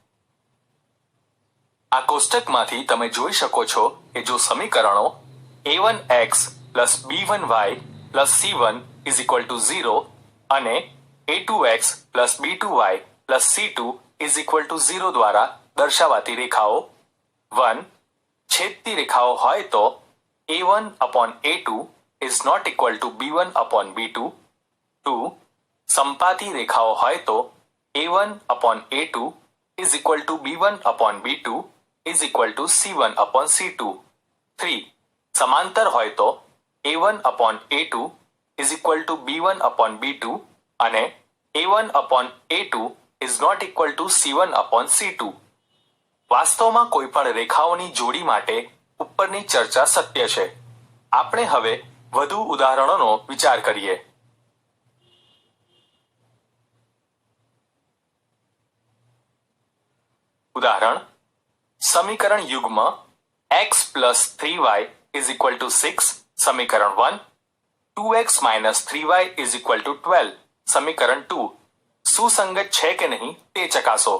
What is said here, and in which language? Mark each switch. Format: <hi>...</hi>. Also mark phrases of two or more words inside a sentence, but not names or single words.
<gu>આ કોષ્ટકમાંથી તમે જોઈ શકો છો કે જો સમીકરણો a1x + b1y + c1 = 0 અને a2x + b2y + c2 = 0 દ્વારા દર્શાવાતી રેખાઓ 1. છેદતી રેખાઓ હોય તો</gu> <en>a1/a2 is not equal to b1/b2.</en> <gu>2. સંપાતી રેખાઓ હોય તો</gu> <en>a1/a2 is equal to b1/b2 is equal to c1/c2.</en> <gu>3. સમાંતર હોય તો</gu> <en>a1/a2 is equal to b1/b2</en> <gu>અને</gu> <en>a1/a2 is not equal to c1/c2.</en> <gu>વાસ્તવમાં કોઈપણ રેખાઓની જોડી માટે ઉપરની ચર્ચા સત્ય છે. આપણે હવે વધુ ઉદાહરણોનો વિચાર કરીએ. ઉદાહરણ સમીકરણ યુગ્મ x + 3y = 6 સમીકરણ 1, 2x - 3y = 12 સમીકરણ 2 સુસંગત છે કે નહીં તે ચકાસો.</gu>